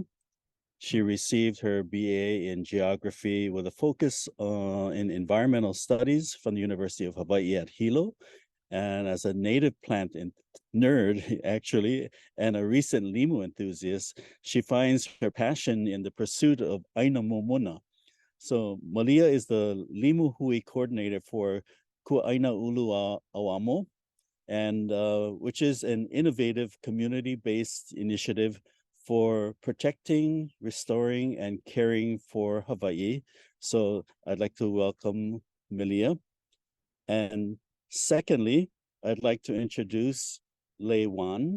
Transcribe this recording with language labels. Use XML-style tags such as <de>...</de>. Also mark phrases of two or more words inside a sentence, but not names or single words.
<en>She received her BA in geography with a focus in environmental studies from the University of Hawai'i at Hilo. And as a native plant nerd, actually, and a recent limu enthusiast, she finds her passion in the pursuit of</en> <haw>ʻāina momona.</haw> <en>So Malia is the Limu Hui Coordinator for Kuaʻāina ulu ʻAuamo, and which is an innovative community-based initiative for protecting, restoring, and caring for Hawaii. So I'd like to welcome Malia. And secondly, I'd like to introduce Lei Wann.</en>